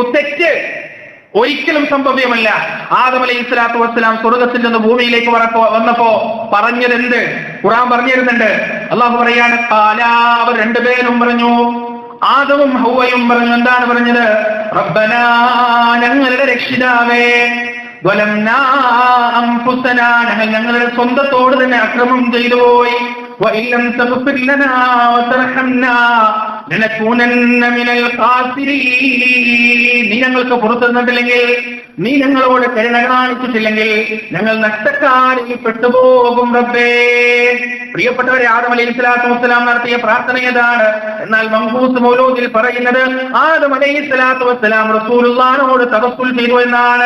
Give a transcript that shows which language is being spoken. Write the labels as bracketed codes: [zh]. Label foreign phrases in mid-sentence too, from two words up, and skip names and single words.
[ml] തെറ്റ്, ഒരിക്കലും സംഭവ്യമല്ല. ആദം [ar] عليه الصلاة والسلام [ml] സ്വർഗത്തിൽ നിന്ന് ഭൂമിയിലേക്ക് വന്നപ്പോ പറഞ്ഞത് എന്ത്? ഖുർആൻ പറഞ്ഞു തരുന്നുണ്ട്. അള്ളാഹു പറയാണ്, അവർ രണ്ടുപേരും പറഞ്ഞു, ആദമും ഹവ്വയും പറഞ്ഞു. എന്താണ് പറഞ്ഞത്? റബ്ബനാ, ഞങ്ങളുടെ രക്ഷിതാവേ, [ar] ظلمنا أنفسنا, [ml] ഞങ്ങളുടെ സ്വന്തത്തോട് തന്നെ അക്രമം ചെയ്തു പോയി. [ar] وإن لم تغفر لنا وترحمنا لنكونن من الخاسرين. [ml] നീ ഞങ്ങൾക്ക് പുറത്തു തന്നിട്ടില്ലെങ്കിൽ, നീ ഞങ്ങളോട് കരുണ കാണിച്ചിട്ടില്ലെങ്കിൽ ഞങ്ങൾ നഷ്ടക്കാരിൽ പെട്ടുപോകും റബ്ബേ. പ്രിയപ്പെട്ടവരെ, ആദം [ar] عليه الصلاة والسلام [ml] നടത്തിയ പ്രാർത്ഥന ഏതാണ്? എന്നാൽ മങ്കൂസ് മൗലൂദിൽ പറയുന്നത് ആദം [ar] عليه الصلاة والسلام [ml] റസൂലുള്ളാഹിനോട് തവസ്സുൽ ചെയ്തു എന്നാണ്.